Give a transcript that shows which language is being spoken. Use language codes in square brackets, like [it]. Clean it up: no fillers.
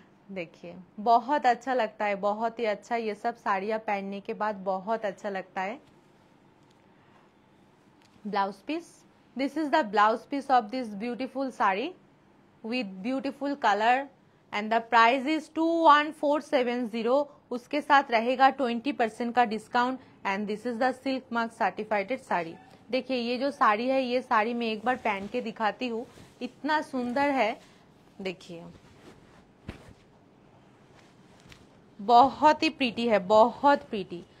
[hi] देखिए बहुत अच्छा लगता है, बहुत ही अच्छा, ये सब साड़ियाँ पहनने के बाद बहुत अच्छा लगता है। [en] blouse piece, this is the blouse piece of this beautiful sari with beautiful color and the price is 21470। [hi] उसके साथ रहेगा 20% का discount [en] And this is the silk mark certified sari. [hi] देखिए ये जो साड़ी है, ये साड़ी मैं एक बार पहन के दिखाती हूँ, इतना सुंदर है, देखिए बहुत ही प्रीटी है, बहुत प्रीटी।